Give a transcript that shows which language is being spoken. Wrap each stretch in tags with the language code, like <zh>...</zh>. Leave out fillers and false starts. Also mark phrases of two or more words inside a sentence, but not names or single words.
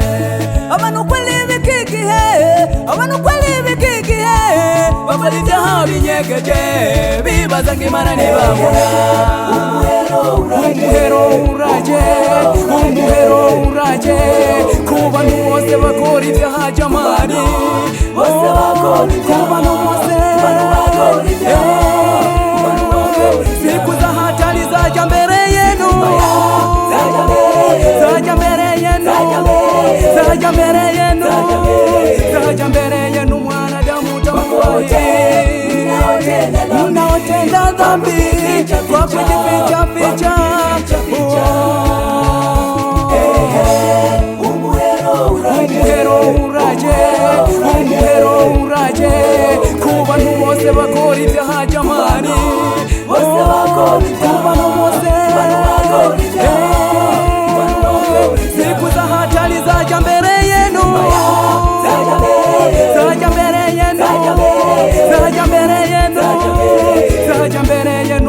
<rn>Abantu kwali bikigihe, abantu kwali bikigihe, bakora ibyaha binyegeje, bibaza ngo Imana ntibabona. Umuhero uraje, umuhero uraje, ku bantu bose bakora ibyaha jamani, bose bakora ibyaha, ku bantu bose bakora ibyaha.</rn> <sw>Siku za hatari zaja mbere yenu, zaja mbere yenu, zaja mbere yenu, zaja mbere yenu. Mwanadamu tamwaye, mnaotenda dhambi, kwa kujificha ficha.</sw> <rn>Umuhero uraje, umuhero uraje, ku bantu bose bakora ibyaha jamani, bose bakora ibyaha, ku bantu bose bakora ibyaha.</rn> <sw>Siku za hatari zaja mbere yenu, zaja mbere yenu, zaja mbere yenu, zaja mbere yenu.</sw>